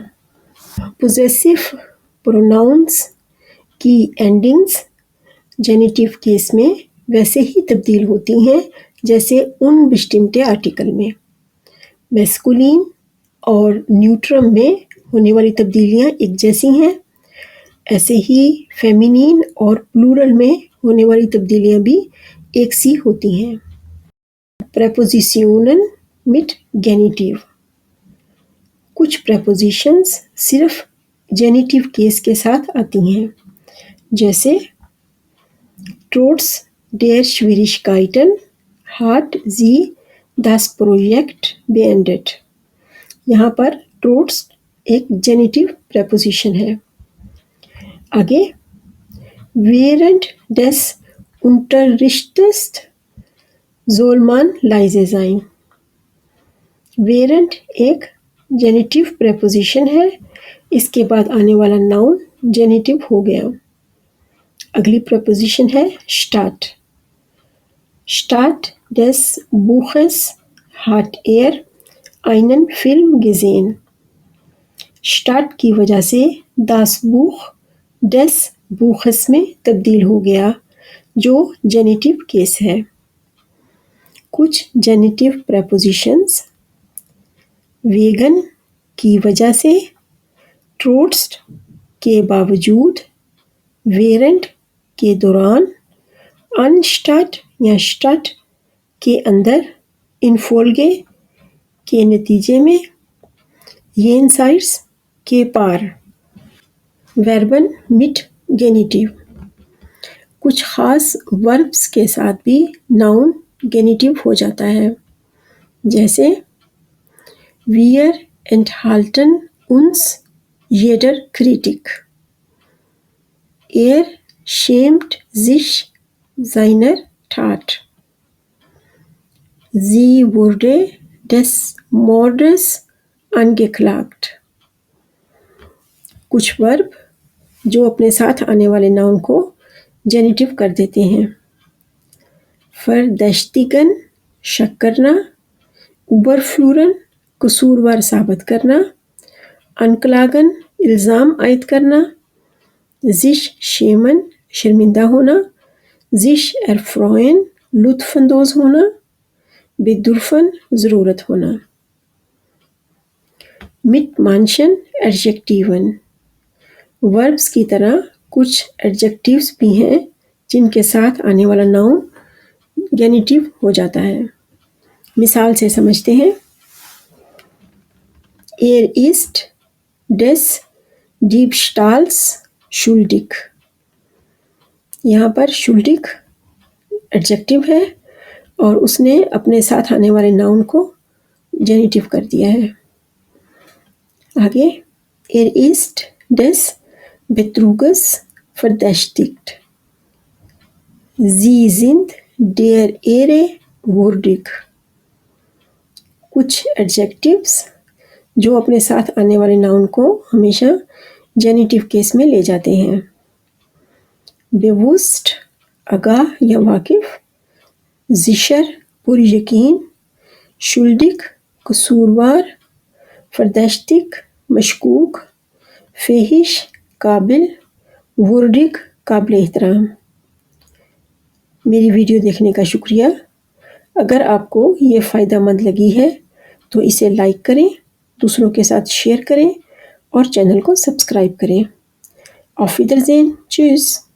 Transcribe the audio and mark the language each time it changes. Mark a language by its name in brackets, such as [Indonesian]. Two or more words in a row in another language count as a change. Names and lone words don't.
[English] possessive pronouns [Urdu] کی اینڈنگز [English] genitive case [Urdu] میں ویسے ہی تبدیل ہوتی ہیں جیسے ان bestimmte آرٹیکل میں. ماسکولن اور نیوٹرم میں ہونے والی تبدیلیاں ایک جیسی ہیں ایسے ہی فیمینین اور پلورل میں ہونے والی تبدیلیاں بھی ایک سی ہوتی ہیں۔ [German] Präpositionen mit Genitiv, [Urdu] کچھ پریپوزیشنز صرف [English] genitive case [Urdu] کے ساتھ آتی ہیں، جیسے [German] Trotz der Schwierigkeiten hat sie das Projekt beendet. [Urdu] یہاں پر ٹروٹس ایک [English] genitive preposition [Urdu] ہے۔ [German] آگے während des Unterrichts soll man leise sein۔ [Urdu] während ایک [English] genitive preposition [Urdu] ہے، اس کے بعد آنے والا ناؤن جینیٹیو ہو گیا۔ اگلی پریپوزیشن ہے statt۔ [German] statt des Buches hat einen Film gesehen۔ [Urdu] statt کی وجہ سے [German] das Buch des Buches [Urdu] میں تبدیل ہو گیا، جو [English] genitive case [Urdu] ہے۔ کچھ [English] genitive prepositions [Urdu] wegen کی وجہ سے، trotz کے باوجود، während کے دوران، anstatt یا statt کے اندر، infolge کے نتیجے میں، jenseits کے پار۔ [German] Verben mit Genitiv, [Urdu] کچھ خاص وربس کے ساتھ بھی ناؤن گینیٹیو ہو جاتا ہے، جیسے [German] wir enthalten uns jeder Kritik۔ schämt sich seiner Tat۔ sie wurde des Mordes angeklagt۔ [Urdu] کچھ ورب جو اپنے ساتھ آنے والے ناؤن کو جینیٹیو کر دیتے ہیں، verdächtigen شک کرنا، überführen قصوروار ثابت کرنا، anklagen الزام عائد کرنا، [German] sich schämen [Urdu] شرمندہ ہونا، [German] sich erfreuen [Urdu] لطف اندوز ہونا، bedürfen ضرورت ہونا۔ [German] mit manchen Adjektiven، [Urdu] وربس کی طرح کچھ ایڈجیکٹیوز بھی ہیں جن کے ساتھ آنے والا ناؤن گینیٹیو ہو جاتا ہے۔ مثال سے سمجھتے ہیں، [German] ist des Diebstahls schuldig۔ [Urdu] یہاں پر schuldig ایڈجیکٹیو ہے اور اس نے اپنے ساتھ آنے والے ناؤن کو جینیٹیو کر دیا ہے۔ [German] آگے ist des Betruges verdächtigt۔ sie sind der Ehre würdig۔ [Urdu] کچھ ایڈجیکٹیوز جو اپنے ساتھ آنے والے ناؤن کو ہمیشہ [English] genitive case [Urdu] میں لے جاتے ہیں، bewusst آگاہ یا واقف، sicher پر یقین، schuldig قصوروار، verdächtig مشکوک، fähig قابل، würdig قابل احترام۔ میری ویڈیو دیکھنے کا شکریہ۔ اگر آپ کو یہ فائدہ مند لگی ہے تو اسے لائک کریں، دوسروں کے ساتھ شیئر کریں اور چینل کو سبسکرائب کریں۔ [German] auf Wiedersehen، tschüss۔